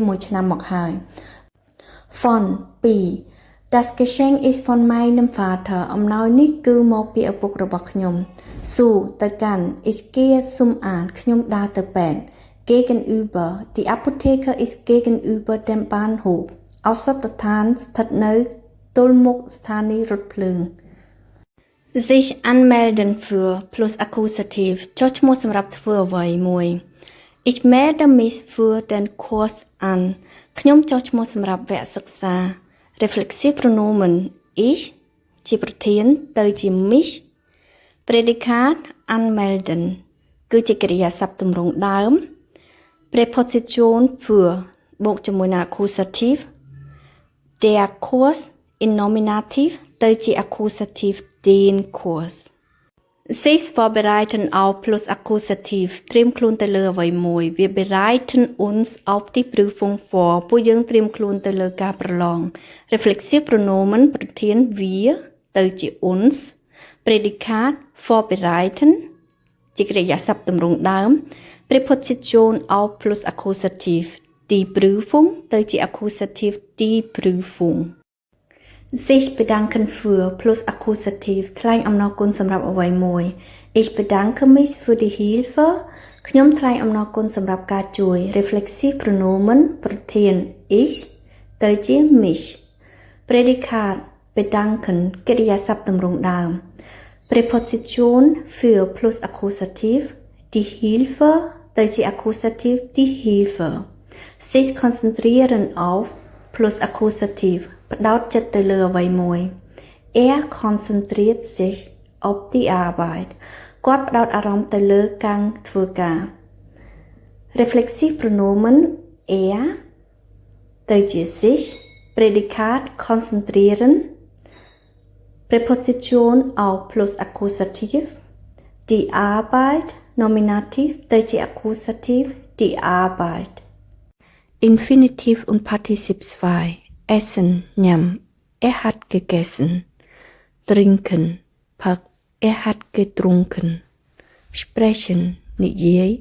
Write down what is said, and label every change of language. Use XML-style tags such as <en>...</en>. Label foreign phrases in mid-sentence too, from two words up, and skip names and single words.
<km>1 ឆ្នាំមកហើយ Von ពី</km> <de>Das Geschenk ist von meinem Vater</de> <km>អំណោយនេះគឺមកពីឪពុក របស់ខ្ញុំ Zu ទៅកាន់</km> <de>Ich gehe zum Arzt</de> <km>ខ្ញុំដើរទៅពេទ្យ</km> <de>Gegenüber Die Apotheke ist gegenüber dem Bahnhof</de> <km>ឱសថដ្ឋានស្ថិតនៅទល់មុខស្ថានីយ៍រថភ្លើង</km> <de>Sich anmelden für plus Akkusativ</de> <km>ចុះឈ្មោះសម្រាប់ធ្វើអ្វីមួយ</km> <de>Ich melde mich für den Kurs an</de> <km>ខ្ញុំចុះឈ្មោះសម្រាប់វគ្គសិក្សា</km> <de>Reflexive pronomen Ich</de> <km>ជាប្រធានទៅជា mich</km> <de>Predikat anmelden</de> <km>គឺជាកិរិយាសព្ទទម្រង់ដើម</km> <de>Präposition für</de> <km>បូកជាមួយនឹង</km> <de>accusative Der Kurs in Nominativ</de> <km>ទៅជា</km> <de>accusative den Kurs Sich vorbereiten auf plus accusativ</de> <km>ត្រៀមខ្លួនទៅលើអ្វីមួយ</km> <de>Wir bereiten uns auf die Prüfung vor</de> <km>ពួកយើងត្រៀមខ្លួនទៅលើការប្រឡង</km> <de>Reflexive pronomen</de> <km>ប្រធាន wir ទៅជា</km> <de>uns Prädikat vorbereiten</de> <km>ជាកិរិយាសព្ទទម្រង់ដើម</km> <de>Präposition auf plus accusativ die Prüfung</de> <km>ទៅជា</km> <de>accusative die Prüfung sich bedanken für plus accusativ</de> <km>ថ្លែងអំណរគុណសម្រាប់អ្វី មួយ</km> <de>Ich bedanke mich für die Hilfe</de> <km>ខ្ញុំថ្លែងអំណរគុណសម្រាប់ការជួយ</km> <de>Reflexive pronomen ប្រធាន ich</de> <km>ទៅជា</km> <de>mich Prädikat bedanken</de> <km>កិរិយាសព្ទទម្រង់ដើម</km> <de>Präposition für plus accusativ die Hilfe ទៅជា accusative die Hilfe sich konzentrieren auf plus accusativ</de> <km>ផ្ដោតចិត្តទៅលើអ្វីមួយ</km> <de>konzentriert sich auf die Arbeit</de> <km>គាត់ផ្ដោតអារម្មណ៍ទៅលើការធ្វើការ</km> <de>Reflexive pronomen</de> <km>ទៅជា</km> <de>sich Prädikat konzentrieren Präposition auf plus accusativ die Arbeit Nominativ</de> <km>ទៅជា</km> <de>accusativ die Arbeit Infinitiv und Partizip 2 Essen ញ៉ាំ hat gegessen Trinken ផឹក hat getrunken Sprechen និយាយ</de>